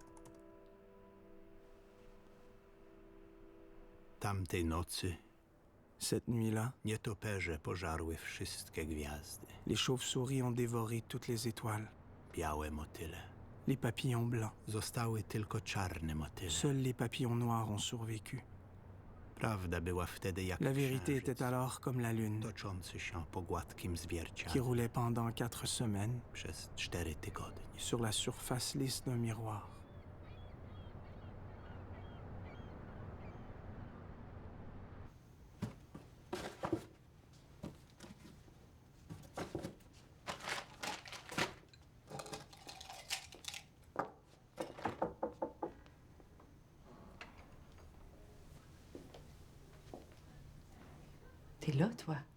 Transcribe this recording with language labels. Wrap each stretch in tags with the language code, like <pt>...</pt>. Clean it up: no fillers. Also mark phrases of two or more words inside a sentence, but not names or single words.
<pl>Tamtej nocy</pl> <fr>Cette nuit-là,</fr> <pl>Nietoperze pożarły wszystkie gwiazdy.</pl> <fr>les chauves-souris ont dévoré toutes les étoiles,</fr> <pl>Białe motyle.</pl> <fr>les papillons blancs.</fr> <pl>Zostały tylko czarne motyle.</pl> <fr>Seuls les papillons noirs ont survécu.</fr> <pl>Prawda była wtedy jak</pl> <fr>La vérité</fr> <pl>księżyc,</pl> <fr>était alors comme la lune,</fr> <pl>toczący się po gładkim</pl> <fr>qui</fr> <pl>zwierciadle</pl> <fr>roulait pendant 4 semaines</fr> <pl>przez 4 tygodnie.</pl> <fr>sur la surface lisse d'un miroir. T'es là, toi?</fr>